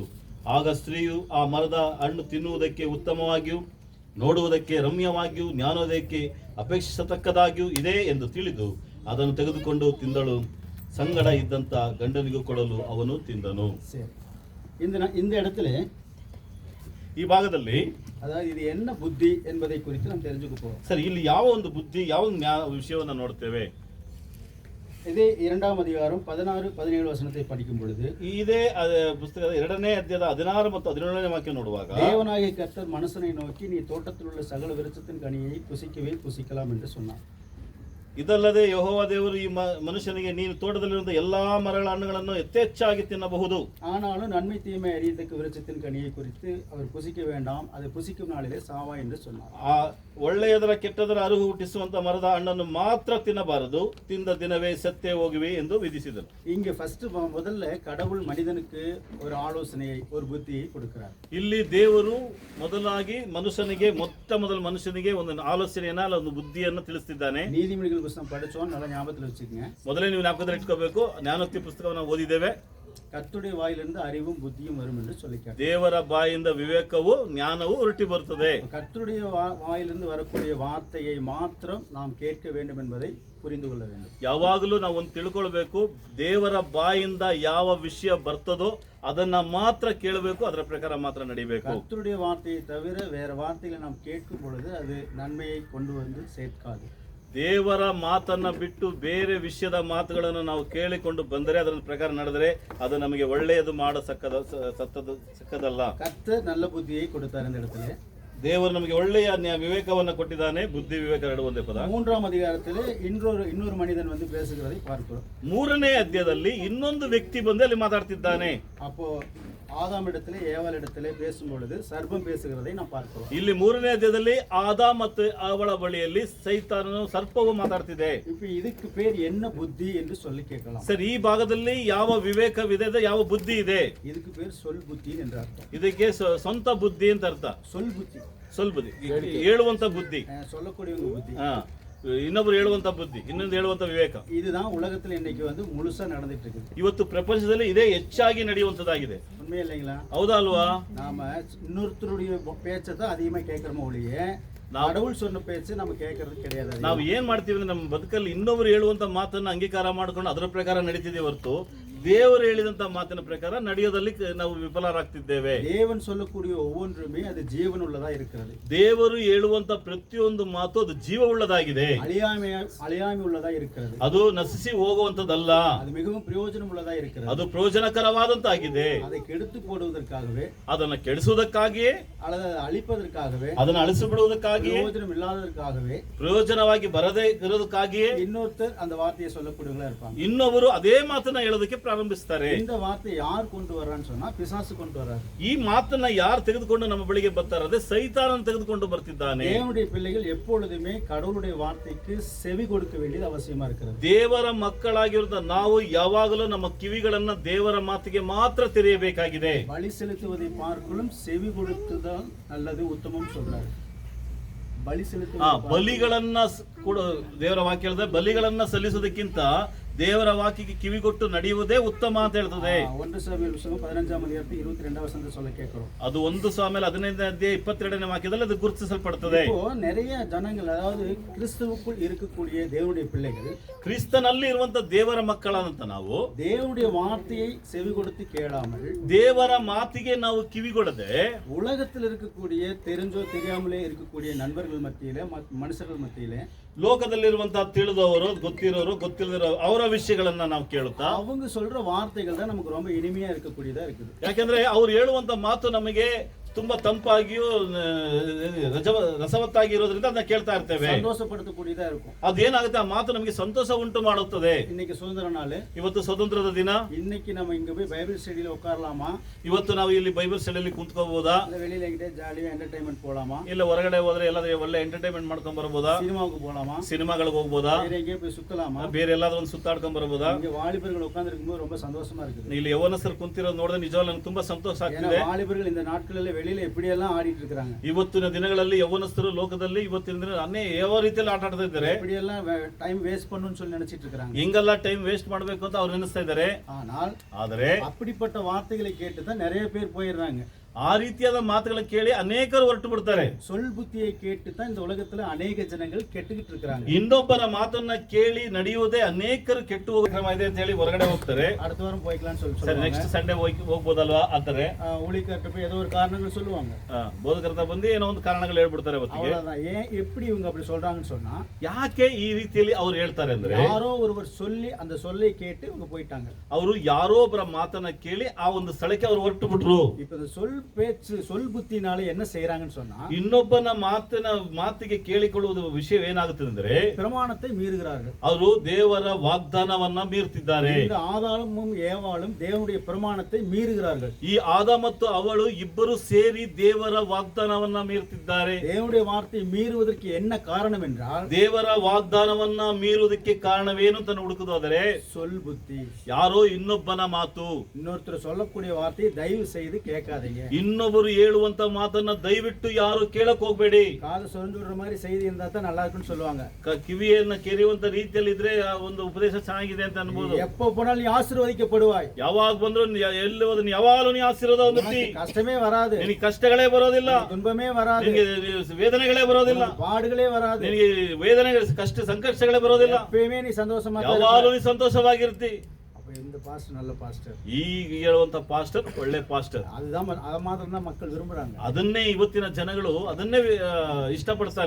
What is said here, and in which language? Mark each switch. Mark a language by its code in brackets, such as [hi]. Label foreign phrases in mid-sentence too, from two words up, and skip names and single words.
[kn] ಆಗ ಸ್ತ್ರೀಯು, ಆ ಮರದ ಹಣ್ಣು ತಿನ್ನುವುದಕ್ಕೆ ಉತ್ತಮವಾಗಿಯೂ ನೋಡುವುದಕ್ಕೆ ರಮ್ಯವಾಗಿಯೂ ಜ್ಞಾನೋದಯಕ್ಕೆ ಅಪೇಕ್ಷಿಸತಕ್ಕದಾಗಿಯೂ ಇದೆ ಎಂದು ತಿಳಿದು ಅದನ್ನು ತೆಗೆದುಕೊಂಡು ತಿಂದಳು. ಸಂಗಡ ಇದ್ದಂತ ಗಂಡನಿಗೂ ಕೊಡಲು ಅವನು ತಿಂದನು. [ta] இந்த இடத்துல [kn] ಈ ಭಾಗದಲ್ಲಿ [ta] அதாவது இது என்ன புத்தி என்பதை குறித்து நாம் தெரிஞ்சுக்க போறோம். [kn] ಸರಿ, ಇಲ್ಲಿ ಯಾವ ಒಂದು ಬುದ್ಧಿ, ಯಾವ ವಿಷಯವನ್ನು ನೋಡ್ತೇವೆ? [ta] இதே 2ஆம் அதிகாரம் 16-17 வசனத்தை படிக்கும் பொழுது [kn] ಇದೇ ಪುಸ್ತಕದ 2ನೇ ಅಧ್ಯಾಯದ 16 ಮತ್ತು 17ನೇ ವಾಕ್ಯ ನೋಡುವಾಗ, [ta] தேவனாகிய கர்த்தர் மனுஷனை நோக்கி நீ தோட்டத்தில் உள்ள சகல விருட்சத்தின் கனியை புசிக்கவே புசிக்கலாம் என்று சொன்னார். [kn] ಇದಲ್ಲದೆ ಯೆಹೋವ ದೇವರು ಈ ಮನುಷ್ಯನಿಗೆ ನೀನು ತೋಟದಲ್ಲಿರುವ ಎಲ್ಲಾ ಮರಗಳ ಹಣ್ಣುಗಳನ್ನು ಯಥೇಚ್ಛಾಗಿ ತಿನ್ನಬಹುದು, [ta] ஆனாலும் நன்மை தீமை அறியத்தக்க விருட்சத்தின் கனியை குறித்து அவர் புசிக்க வேண்டாம், அதை புசிக்கும் நாளிலே சாவா என்று சொன்னார். [kn] ಆ ಒಳ್ಳೆಯದರ ಕೆಟ್ಟದರ ಅರಿವು ಹುಟ್ಟಿಸುವಂತ ಮರದ ಹಣ್ಣನ್ನು ಮಾತ್ರ ತಿನ್ನಬಾರದು, ತಿಂದ ದಿನವೇ ಸತ್ತೇ ಹೋಗುವೆ ಎಂದು ವಿಧಿಸಿದನು. [ta] இங்க ஃபர்ஸ்ட் முதல்ல கடவுள் மனிதனுக்கு ஒரு ஆலோசனையை, ஒரு புத்தியை கொடுக்கிறார். [kn] ಇಲ್ಲಿ ದೇವರು ಮೊದಲಾಗಿ ಮನುಷ್ಯನಿಗೆ ಒಂದು ಆಲೋಚನೆಯನ್ನ, ಒಂದು ಬುದ್ಧಿಯನ್ನು ತಿಳಿಸ್ತಿದ್ದಾನೆ. [ta] நீதிமொழிகள் புத்தகம் படிச்சோம், நல்லா ஞாபகத்தில் வச்சுக்கங்க. [kn] ಮೊದಲೇ ನೀವು ಜ್ಞಾಪಕದಲ್ಲಿ ಇಟ್ಕೋಬೇಕು, ಜ್ಞಾನೋಕ್ತಿ ಪುಸ್ತಕವನ್ನು ಓದಿದ್ದೇವೆ. [ta] கர்த்தருடைய வாயிலிருந்து அறிவும் புத்தியும் வரும் என்று சொல்லிக்கிறார். [kn] ದೇವರ ಬಾಯಿಂದ ವಿವೇಕವು ಜ್ಞಾನವು ಹೊರಟಿ ಬರುತ್ತದೆ. [ta] கர்த்தருடைய வாயிலிருந்து வரக்கூடிய வார்த்தையை மாத்திரம் நாம் கேட்க வேண்டும் என்பதை புரிந்து கொள்ள வேண்டும். [kn] ಯಾವಾಗಲೂ ನಾವು ಒಂದು ತಿಳ್ಕೊಳ್ಬೇಕು, ದೇವರ ಬಾಯಿಂದ ಯಾವ ವಿಷಯ ಬರ್ತದೋ ಅದನ್ನ ಮಾತ್ರ ಕೇಳಬೇಕು, ಅದರ ಪ್ರಕಾರ ಮಾತ್ರ ನಡಿಬೇಕು. [ta] கர்த்தருடைய வார்த்தையை தவிர வேற வார்த்தைகளை நாம் கேட்கும் பொழுது அது நன்மையை கொண்டு வந்து சேர்க்காது. [kn] ದೇವರ ಮಾತನ್ನ ಬಿಟ್ಟು ಬೇರೆ ವಿಷಯದ ಮಾತುಗಳನ್ನು ನಾವು ಕೇಳಿಕೊಂಡು ಬಂದರೆ, ಅದರ ಪ್ರಕಾರ ನಡೆದರೆ ಅದು ನಮಗೆ ಒಳ್ಳೆಯದು ಸಕ್ಕದಲ್ಲ. [ta] கர்த்தர் நல்ல புத்தியை கொடுத்தார் இந்த இடத்துல. [kn] ದೇವರು ನಮಗೆ ಒಳ್ಳೆಯ ವಿವೇಕವನ್ನು ಕೊಟ್ಟಿದ್ದಾನೆ. ಬುದ್ಧಿ ವಿವೇಕ ಎರಡು ಒಂದೇ ಪದ. [ta] 3ஆம் அதிகாரத்திலே இன்னொரு மனிதன் வந்து பேசுகிறதை பார்க்கிறோம். [kn] 3ನೇ ಅಧ್ಯಾಯದಲ್ಲಿ ಇನ್ನೊಂದು ವ್ಯಕ್ತಿ ಬಂದು ಅಲ್ಲಿ ಮಾತಾಡ್ತಿದ್ದಾನೆ. [ta] அப்போ ஆதாம் இடத்திலே ஏவாள் இடத்திலே பேசும் பொழுது சர்ப்பம் பேசுகிறதை நாம் பார்க்கிறோம். [kn] ಇಲ್ಲಿ 3ನೇ ಅಧ್ಯಾಯದಲ್ಲಿ ಆದಾಮ್ ಮತ್ತು ಅವಳ ಬಳಿಯಲ್ಲಿ ಸೈತಾನನು, ಸರ್ಪವು ಮಾತಾಡ್ತಿದೆ. [ta] இப்போ இதுக்கு பேர் என்ன புத்தி என்று சொல்லி ಕೇಳலாம். [kn] ಸರ್, ಈ ಭಾಗದಲ್ಲಿ ಯಾವ ವಿವೇಕವಿದೆ, ಯಾವ ಬುದ್ಧಿ ಇದೆ? [ta] இதுக்கு பேர் சொல் புத்தி என்று அர்த்தம். [kn] ಇದಕ್ಕೆ ಸ್ವಂತ ಬುದ್ಧಿ ಅಂತ ಅರ್ಥ. [ta] சொல் புத்தி, [kn] ಸ್ವಲ್ಪ ಬುದ್ಧಿ, ಹೇಳುವಂತ ಬುದ್ಧಿ, [ta] சொல்லக்கூடியவங்க புத்தி. [kn] ಇನ್ನೊಬ್ರು ಹೇಳುವಂತ ಬುದ್ಧಿ, ಇನ್ನೊಂದು ಹೇಳುವಂತ ವಿವೇಕ. [ta] இதுதான் உலகத்துல இன்னைக்கு வந்து முழுசா நடந்துட்டு இருக்குது. [kn] ಇವತ್ತು ಪ್ರಪಂಚದಲ್ಲಿ ಇದೇ ಹೆಚ್ಚಾಗಿ ನಡೆಯುವಂತದ್ದಾಗಿದೆ. [ta] உண்மையா இல்லைங்களா? [kn] ಹೌದಾ ಅಲ್ವಾ? [ta] நாம இன்னொருத்தருடைய பேச்சை தான் அதிகமா கேட்கிறோமோ ஒழிய கடவுள் சொன்ன பேச்சு நம்ம கேட்கறது கிடையாது. [kn] ನಾವು ಏನ್ ಮಾಡ್ತೀವಿ ಅಂದ್ರೆ, ನಮ್ಮ ಬದುಕಲ್ಲಿ ಇನ್ನೊಬ್ರು ಹೇಳುವಂತ ಮಾತನ್ನ ಅಂಗೀಕಾರ ಮಾಡ್ಕೊಂಡು ಅದರ ಪ್ರಕಾರ ನಡೀತಿದೆ ಹೊರತು, ದೇವರು ಹೇಳಿದಂತ ಮಾತಿನ ಪ್ರಕಾರ ನಡೆಯೋದಲ್ಲಿ ನಾವು ವಿಫಲರಾಗ್ತಿದ್ದೇವೆ. [ta] தேவன் சொல்லக்கூடிய ஒவ்வொன்றுமே அது ஜீவன் உள்ளதா இருக்கிறது. [kn] ದೇವರು ಹೇಳುವಂತ ಪ್ರತಿಯೊಂದು ಮಾತು ಅದು ಜೀವವುಳ್ಳದಾಗಿದೆ, [ta] அழியாமை உள்ளதா இருக்கிறது. [kn] ಅದು ನಶಿಸಿ ಹೋಗುವಂತದ್ದಲ್ಲ, [ta] அது மிகவும் பிரயோஜனம் உள்ளதா இருக்கிறது. [kn] ಅದು ಪ್ರಯೋಜನಕರವಾದಂತಾಗಿದೆ. [ta] அதை கெடுத்து போடுவதற்காகவே, [kn] ಅದನ್ನ ಕೆಡಿಸುವುದಕ್ಕಾಗಿಯೇ, [ta] அல்லது அழிப்பதற்காகவே, [kn] ಅದನ್ನ ಅಳಿಸಿಬಿಡುವುದಕ್ಕಾಗಿಯೇ, [ta] பிரயோஜனம் இல்லாததற்காகவே, [kn] ಪ್ರಯೋಜನವಾಗಿ ಬರದೇ ಇರೋದಕ್ಕಾಗಿಯೇ [ta] இன்னொருத்தர் அந்த வார்த்தையை சொல்லக்கூடியவங்களா இருப்பாங்க. [kn] ಇನ್ನೊಬ್ಬರು ಅದೇ ಮಾತನ್ನ ಹೇಳೋದಕ್ಕೆ ಪ್ರಾರಂಭಿಸ್ತಾರೆ. [ta] இந்த வார்த்தை யார் கொண்டு வர்றான்னு சொன்னா பிசாசு கொண்டு வர்றாரு. [kn] ಈ ಮಾತನ್ನ ಯಾರು ತೆಗೆದುಕೊಂಡು ನಮ್ಮ ಬಳಿಗೆ ಬರ್ತಾರೆ? ಸೈತಾನನ ತೆಗೆದುಕೊಂಡು ಬರ್ತಿದ್ದಾನೆ. [ta] தேவனுடைய பிள்ளைகள் எப்பொழுதுமே கடவுளுடைய வார்த்தைக்கு செவி கொடுக்க வேண்டியது அவசியமா இருக்கிறது. [kn] ದೇವರ ಮಕ್ಕಳಾಗಿರುವ ನಾವು ಯಾವಾಗಲೂ ನಮ್ಮ ಕಿವಿಗಳನ್ನ ದೇವರ ಮಾತಿಗೆ ಮಾತ್ರ ತೆರೆಯಬೇಕಾಗಿದೆ. [ta] பலி செலுத்துவதை பார்க்கலும் செவி கொடுத்துதான் நல்லது, உத்தமம் சொல்றாரு. [kn] ಬಲಿ ಬಲಿಗಳನ್ನ ದೇವರ ವಾಕ್ಯ ಹೇಳಿದ್ರೆ, ಬಲಿಗಳನ್ನ ಸಲ್ಲಿಸೋದಕ್ಕಿಂತ ದೇವರ ವಾಕ್ಯಕ್ಕೆ ಕಿವಿಗೊಟ್ಟು ನಡೆಯುವುದೇ ಉತ್ತಮ ಅಂತ ಹೇಳ್ತದೆ. [ta] 1 சாமுவேல் புத்தகம் 15ஆம் அதிகாரத்தில் 22 வசனத்தை சொல்ல கேட்கிறோம். [kn] ಅದು 1 ಸಾಮುವೇಲ್ 15ನೇ ಅಧ್ಯಾಯ 22ನೇ ವಾಕ್ಯದಲ್ಲಿ ಅದು ಗುರುತಿಸಲ್ಪಡುತ್ತದೆ. [ta] இப்போ நிறைய ஜனங்கள், அதாவது கிறிஸ்துவுக்குள் இருக்கக்கூடிய தேவனுடைய பிள்ளைகள், [kn] ಕ್ರಿಸ್ತನಲ್ಲಿ ಇರುವಂತ ದೇವರ ಮಕ್ಕಳಾದಂತ ನಾವು [ta] தேவனுடைய வார்த்தையை செவி கொடுத்து ಕೇಳಾமல், [kn] ದೇವರ ಮಾತಿಗೆ ನಾವು ಕಿವಿಗೊಡದೆ, [ta] உலகத்தில் இருக்கக்கூடிய தெரிஞ்சோ தெரியாமலே இருக்கக்கூடிய நண்பர்கள் மத்தியிலே, மனுஷர்கள் மத்தியிலே, [kn] ಲೋಕದಲ್ಲಿರುವಂತಹ ತಿಳಿದವರು, ಗೊತ್ತಿಲ್ಲದಿರೋ ಅವರ ವಿಷಯಗಳನ್ನ ನಾವು ಕೇಳುತ್ತಾ, [ta] அவங்க சொல்ற வார்த்தைகள் தான் நமக்கு ரொம்ப இனிமையா இருக்கக்கூடியதா இருக்குது. [kn] ಯಾಕಂದ್ರೆ ಅವ್ರು ಹೇಳುವಂತ ಮಾತು ನಮಗೆ ತುಂಬಾ ತಂಪಾಗಿಯೂ ರಸವತ್ತಾಗಿ ಇರೋದ್ರಿಂದ ಅದನ್ನ ಕೇಳ್ತಾ ಇರ್ತೇವೆ, [ta] ಸಂತೋಷಪಡಿಸக்கூடிಯದಾ இருக்கும். [kn] ಅದೇನಾಗುತ್ತೆ, ಆ ಮಾತು ನಮಗೆ ಸಂತೋಷ ಉಂಟು ಮಾಡುತ್ತದೆ. [ta] இன்னைக்கு சுதந்திர நாள், [kn] ಇವತ್ತು ಸ್ವತಂತ್ರದ ದಿನ. [ta] இன்னைக்கு நம்ம இங்க போய் [en] Bible studyla [ta] உட்காரலாமா? [kn] ಇವತ್ತು ನಾವು ಇಲ್ಲಿ [en] Bible studyalli [kn] ಕುಂತ್ಕೋಬಹುದಾ? [ta] இல்ல வெளியில எங்கிட்ட ஜாலியா ಎಂಟರ್ಟೈನ್ಮೆಂಟ್ போலாமா? [kn] ಇಲ್ಲ ಹೊರಗಡೆ ಹೋದ್ರೆ ಎಲ್ಲಾದ್ರೂ ಒಳ್ಳೆ ಎಂಟರ್ಟೈನ್ಮೆಂಟ್ ಮಾಡ್ಕೊಂಡ್ ಬರಬಹುದಾ? [ta] சினிமாவுக்கு போலாமா? [kn] ಸಿನಿಮಾಗಳಿಗೆ ಹೋಗಬಹುದಾ? [ta] வேற எங்கேயும் போய் சுத்தலாமா? [kn] ಬೇರೆ ಎಲ್ಲಾದ್ರೂ ಒಂದು ಸುತ್ತಾಡ್ಕೊಂಡ್ ಬರಬಹುದಾ? [ta] இங்க வாலிபர்கள் உட்கார்ந்திருக்கும்போது ரொம்ப சந்தோஷமா இருக்குது. [kn] ಇಲ್ಲಿ ಯವನಸ್ಥರು ಕುಂತಿರೋದು ನೋಡಿದ್ರೆ ನಿಜವಾಗ್ಲೂ ನನಗೆ ತುಂಬಾ ಸಂತೋಷ ಆಗ್ತಿದೆ. [ta] வாலிபர்கள் இந்த நாட்களில் வெளியில எப்படி எல்லாம் ஆடிட்டு இருக்காங்க. [kn] ಇವತ್ತಿನ ದಿನಗಳಲ್ಲಿ ಯವನಸ್ಥರು ಲೋಕದಲ್ಲಿ ಇವತ್ತಿನ ದಿನ ಯಾವ ರೀತಿಯಲ್ಲಿ ಆಟ ಆಡ್ತಾ ಇದ್ದಾರೆ, [ta] எப்படி எல்லாம் [en] time waste [ta] பண்ணணும்னு சொல்லி நினைச்சிட்டு இருக்காங்க. [kn] ಹಿಂಗೆಲ್ಲ [en] time waste [kn] ಮಾಡಬೇಕು ಅಂತ ಅವ್ರು ನೆನೆಸ್ತಾ ಇದ್ದಾರೆ. [ta] ஆனால் [kn] ಆದರೆ [ta] அப்படிப்பட்ட வார்த்தைகளை கேட்டு தான் நிறைய பேர் போயிடுறாங்க. [kn] ಆ ರೀತಿಯಾದ ಮಾತುಗಳನ್ನು ಕೇಳಿ ಅನೇಕರು ಹೊರಟು ಬಿಡ್ತಾರೆ. [ta] சொல் புத்தியை கேட்டு தான் இந்த உலகத்துல அநேக ஜனங்கள் கெட்டுக்கிட்டு இருக்காங்க. [kn] ಇನ್ನೊಬ್ಬರ ಮಾತನ್ನ ಕೇಳಿ ನಡೆಯುವುದೇ ಅನೇಕರು ಕೆಟ್ಟು ಹೋಗೋ ಕ್ರಮ ಇದೆ ಅಂತ ಹೇಳಿ ಹೊರಗಡೆ ಹೋಗ್ತಾರೆ. [ta] அடுத்த வாரம் போய்க்கலாம்னு சொல்லி [kn] ಸರಿ, [ta] சொல்லுவாங்க. [en] next Sunday [kn] ಹೋಗ್ಬೋದಲ್ವಾ ಅಂತಾರೆ. [ta] ஊழியக்கார்ட்ட போய் ஏதோ ஒரு காரணங்கள் சொல்லுவாங்க. [kn] ಬೋಧಕರ್ತ ಬಂದು ಏನೋ ಒಂದು ಕಾರಣಗಳು ಹೇಳ್ಬಿಡ್ತಾರೆ ಅವತ್ತಿಗೆ. [ta] அவ்வளவுதான். ஏன் எப்படி இவங்க அப்படி சொல்றாங்கன்னு சொன்னா, [kn] ಯಾಕೆ ಈ ರೀತಿಯಲ್ಲಿ ಅವ್ರು ಹೇಳ್ತಾರೆ ಅಂದ್ರೆ, [ta] யாரோ ஒருவர் சொல்லி அந்த சொல்லை கேட்டு இவங்க போயிட்டாங்க. [kn] ಅವರು ಯಾರೋ ಒಬ್ಬರ ಮಾತನ್ನ ಕೇಳಿ ಆ ಒಂದು ಸ್ಥಳಕ್ಕೆ ಅವರು ಹೊರಟು ಬಿಟ್ರು. [ta] இப்ப இந்த சொல் புத்தினால என்ன செய்யறாங்கன்னு சொன்னா, [kn] ಇನ್ನೊಬ್ಬನ ಮಾತಿಗೆ ಕೇಳಿಕೊಳ್ಳುವುದು ವಿಷಯ ಏನಾಗುತ್ತದೆ ಅಂದ್ರೆ, [ta] பிரமாணத்தை மீறுகிறார்கள். [kn] ಅವರು ದೇವರ ವಾಗ್ದಾನವನ್ನ ಮೀರ್ತಿದ್ದಾರೆ. [ta] இந்த ஆதாமும் ஏவாளும் தேவனுடைய பிரமாணத்தை மீறுகிறார்கள். [kn] ಈ ಆದ ಮತ್ತು ಅವಳು ಇಬ್ಬರು ಸೇರಿ ದೇವರ ವಾಗ್ದಾನವನ್ನ ಮೀರ್ತಿದ್ದಾರೆ. [ta] தேவனுடைய வார்த்தையை மீறுவதற்கு என்ன காரணம் என்றால், [kn] ದೇವರ ವಾಗ್ದಾನವನ್ನ ಮೀರುವುದಕ್ಕೆ ಕಾರಣವೇನು ಅಂತ ಹುಡುಕುದಾದರೆ, [ta] சொல் புத்தி. [kn] ಯಾರೋ ಇನ್ನೊಬ್ಬನ ಮಾತು, [ta] இன்னொருத்தர் சொல்லக்கூடிய வார்த்தையை தயவு செய்து கேட்காதீங்க. [kn] ಇನ್ನೊಬ್ಬರು ಹೇಳುವಂತ ಮಾತನ್ನ ದಯವಿಟ್ಟು ಯಾರು ಕೇಳಕ್ ಹೋಗ್ಬೇಡಿ. [ta] காது சொரிஞ்சு விடுற மாதிரி செய்தி இருந்தா தான் நல்லா இருக்குன்னு சொல்லுவாங்க. [kn] ಕಿವಿಯನ್ನ ಕೆರೆಯುವಂತ ರೀತಿಯಲ್ಲಿ ಇದ್ರೆ ಆ ಒಂದು ಉಪದೇಶ ಚೆನ್ನಾಗಿದೆ ಅಂತ ಅನ್ಬೋದು. [ta] எப்ப போனாலும் நீ ஆசீர்வதிக்கப்படுவாய். [kn] ಯಾವಾಗ ಬಂದ್ರು ಎಲ್ಲಿ ಹೋದ್ರು ಯಾವಾಗಲೂ ನೀ ಆಶೀರ್ವಾದ ಹೊಂದುತ್ತಿ. [ta] கஷ்டமே வராது, [kn] ನಿನಗೆ ಕಷ್ಟಗಳೇ ಬರೋದಿಲ್ಲ, [ta] துன்பமே வராது, [kn] ನಿನಗೆ ವೇದನೆಗಳೇ ಬರೋದಿಲ್ಲ, [ta] பாடுகளே வராது, [kn] ನಿನಗೆ ವೇದನೆಗಳು ಕಷ್ಟ ಸಂಕಷ್ಟಗಳೇ ಬರೋದಿಲ್ಲ. [ta] எப்பயுமே நீ சந்தோஷமா [kn] ಯಾವಾಗಲೂ ನೀ ಸಂತೋಷವಾಗಿರ್ತಿ. [ta] இந்த பாஸ்டர் நல்ல பாஸ்டர், [kn] ಈಗ ಹೇಳುವಂತ ಪಾಸ್ಟರ್ ಒಳ್ಳೆ ಪಾಸ್ಟರ್. [ta] அதுதான் அதை மாத்திரம் தான் மக்கள் விரும்புறாங்க. [kn] ಅದನ್ನೇ ಇವತ್ತಿನ ಜನಗಳು ಅದನ್ನೇ ಇಷ್ಟಪಡ್ತಾರೆ.